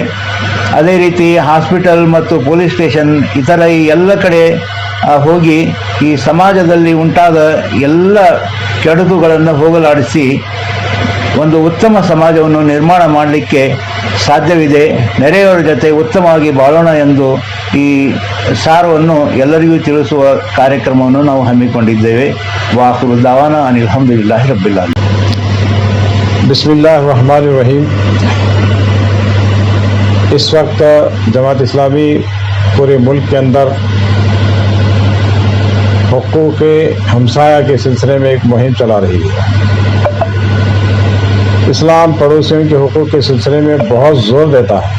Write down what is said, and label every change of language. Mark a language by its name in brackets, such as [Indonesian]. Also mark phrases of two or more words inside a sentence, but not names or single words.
[Kannada] ಅದೇ ರೀತಿ ಹಾಸ್ಪಿಟಲ್ ಮತ್ತು ಪೊಲೀಸ್ ಸ್ಟೇಷನ್ ಇತರ ಈ ಎಲ್ಲ ಕಡೆ ಹೋಗಿ ಈ ಸಮಾಜದಲ್ಲಿ ಉಂಟಾದ ಎಲ್ಲ ಕೆಡುಕುಗಳನ್ನು ಹೋಗಲಾಡಿಸಿ ಒಂದು ಉತ್ತಮ ಸಮಾಜವನ್ನು ನಿರ್ಮಾಣ ಮಾಡಲಿಕ್ಕೆ ಸಾಧ್ಯವಿದೆ. ನೆರೆಯವರ ಜೊತೆ ಉತ್ತಮವಾಗಿ ಬಾಳೋಣ ಎಂದು ಈ ಸಾರವನ್ನು ಎಲ್ಲರಿಗೂ ತಿಳಿಸುವ ಕಾರ್ಯಕ್ರಮವನ್ನು ನಾವು ಹಮ್ಮಿಕೊಂಡಿದ್ದೇವೆ. [Arabic] وآخر دعوانا أن الحمد لله رب العالمين. بسم الله الرحمن الرحيم. [Urdu] اس وقت جماعت اسلامی پورے ملک کے اندر حقوق ہمسایہ کے سلسلے میں ایک مہم چلا رہی ہے. اسلام پڑوسیوں کے حقوق کے سلسلے میں بہت زور دیتا ہے.